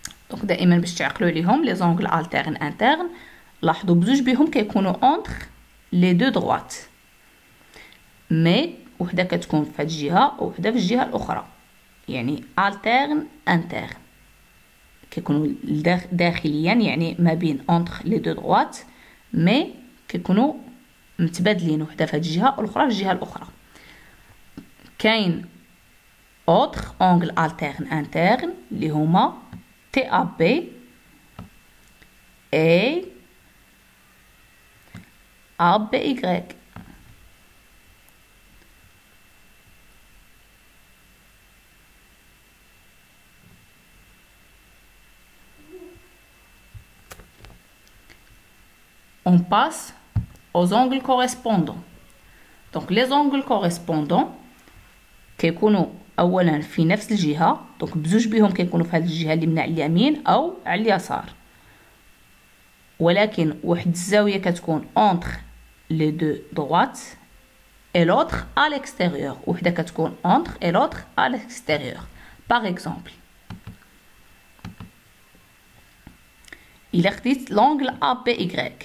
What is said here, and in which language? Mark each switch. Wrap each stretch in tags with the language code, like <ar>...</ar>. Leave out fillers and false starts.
<ar>Donc دائما باش تعقلوا ليهم</ar> <fr>les angles alternes internes</fr> <ar>لاحظوا بزوج بهم كيكونوا</ar> <fr>entre les deux droites</fr> <ar>mais وحده كتكون في هاد الجهه وحده في الجهه الاخرى يعني</ar> <fr>alterne interne</fr> <ar>كيكونوا داخليا يعني ما بين entre les deux droites mais كيكونوا متبادلين وحده في هاد الجهه والاخرى في الجهه الاخرى. كاين</ar> <fr>autre angle alterne interne</fr> <ar>اللي هما TAB et ABY.</ar> <fr>On passe aux angles correspondants. Donc les angles correspondants</fr> <ar>كيكونوا اولا في نفس الجهه دونك بزوج بهم كيكونوا في هذه الجهه اللي من على اليمين او على اليسار ولكن واحد الزاوية كتكون</ar> <fr>entre les deux droites et l'autre à l'extérieur.</fr> <ar>وحدة كتكون</ar> <fr>entre et l'autre à l'extérieur. Par exemple, il existe l'angle ABY.</fr>